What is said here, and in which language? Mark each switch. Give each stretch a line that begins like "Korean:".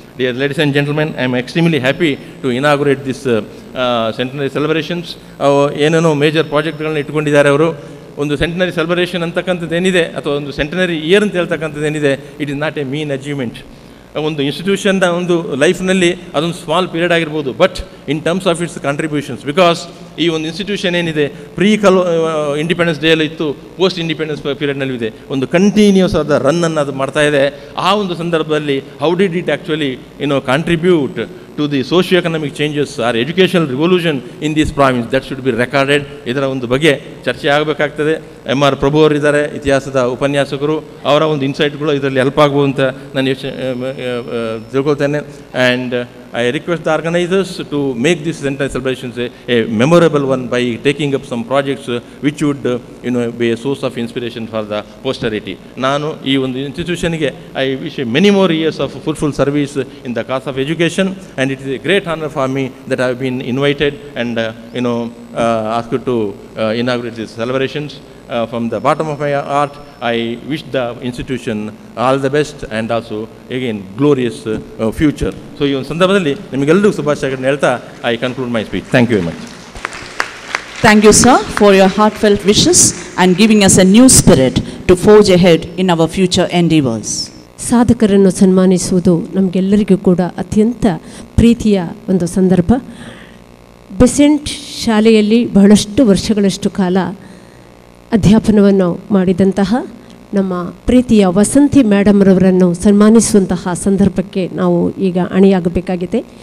English: Dear ladies and gentlemen, I am extremely happy to inaugurate this centenary celebrations.
Kannada: ಏನೇನೋ major ಪ್ರಾಜೆಕ್ಟ್ಗಳನ್ನ ಇಟ್ಕೊಂಡಿದ್ದಾರೆ ಅವರು. ಒಂದು centenary celebration ಅಂತಕ್ಕಂಥದ್ದು ಏನಿದೆ, ಅಥವಾ ಒಂದು ಸೆಂಟನರಿ ಇಯರ್ ಅಂತ ಹೇಳ್ತಕ್ಕಂಥದ್ದು ಏನಿದೆ,
English: It is not a mean achievement.
Kannada: ಒಂದು ಇನ್ಸ್ಟಿಟ್ಯೂಷನ್ನ ಒಂದು ಲೈಫ್ನಲ್ಲಿ ಅದೊಂದು ಸ್ಮಾಲ್ ಪೀರಿಯಡ್ ಆಗಿರ್ಬೋದು,
English: but in terms of its contributions,
Kannada: because ಈ ಒಂದು ಇನ್ಸ್ಟಿಟ್ಯೂಷನ್ ಏನಿದೆ ಇಂಡಿಪೆಂಡೆನ್ಸ್ ಡೇ ಅಲ್ಲಿ ಇತ್ತು, ಪೋಸ್ಟ್ ಇಂಡಿಪೆಂಡೆನ್ಸ್ ಪೀರಿಯಡ್ನಲ್ಲಿ ಇದೆ, ಒಂದು ಕಂಟಿನ್ಯೂಸ್ ಆದ ರನ್ನನ್ನು ಅದು ಮಾಡ್ತಾ ಇದೆ. ಆ ಒಂದು ಸಂದರ್ಭದಲ್ಲಿ
English: How did it actually contribute to the socio-economic changes or educational revolution in this province, that should be recorded.
Kannada: ಇದರ ಒಂದು ಬಗ್ಗೆ ಚರ್ಚೆ ಆಗಬೇಕಾಗ್ತದೆ. MR ಪ್ರಭು ಅವರಿದ್ದಾರೆ, ಇತಿಹಾಸದ ಉಪನ್ಯಾಸಕರು. ಅವರ ಒಂದು ಇನ್ಸೈಟ್ಗಳು ಇದರಲ್ಲಿ ಹೆಲ್ಪ್ ಆಗ್ಬೋದು ಅಂತ ನಾನು ತಿಳ್ಕೊಳ್ತೇನೆ.
English: And I request the organizers to make this centenary celebrations a memorable one by taking up some projects which would be a source of inspiration for the posterity.
Kannada: ನಾನು ಈ ಒಂದು ಇನ್ಸ್ಟಿಟ್ಯೂಷನ್ಗೆ
English: I wish many more years of fruitful service in the cause of education, and it is a great honor for me that I have been invited and asked to inaugurate these celebrations. From the bottom of my heart, I wish the institution all the best and also again glorious future.
Kannada: So ಈ ಒಂದು ಸಂದರ್ಭದಲ್ಲಿ ನಿಮಗೆಲ್ಲರಿಗೂ ಶುಭಾಶಯಗಳನ್ನು ಹೇಳ್ತಾ
English: I conclude my speech. Thank you very much. Thank you, sir, for your heartfelt wishes and giving us a new spirit to forge ahead in our future endeavors.
Kannada: ಸಾಧಕರನ್ನು ಸನ್ಮಾನಿಸುವುದು ನಮಗೆಲ್ಲರಿಗೂ ಕೂಡ ಅತ್ಯಂತ ಪ್ರೀತಿಯ ಒಂದು ಸಂದರ್ಭ. ಬೆಸೆಂಟ್ ಶಾಲೆಯಲ್ಲಿ ಬಹಳಷ್ಟು ವರ್ಷಗಳಷ್ಟು ಕಾಲ ಅಧ್ಯಾಪನವನ್ನು ಮಾಡಿದಂತಹ ನಮ್ಮ ಪ್ರೀತಿಯ ವಸಂತಿ ಮೇಡಮ್ರವರನ್ನು ಸನ್ಮಾನಿಸುವಂತಹ ಸಂದರ್ಭಕ್ಕೆ ನಾವು ಈಗ ಅಣಿಯಾಗಬೇಕಾಗಿದೆ.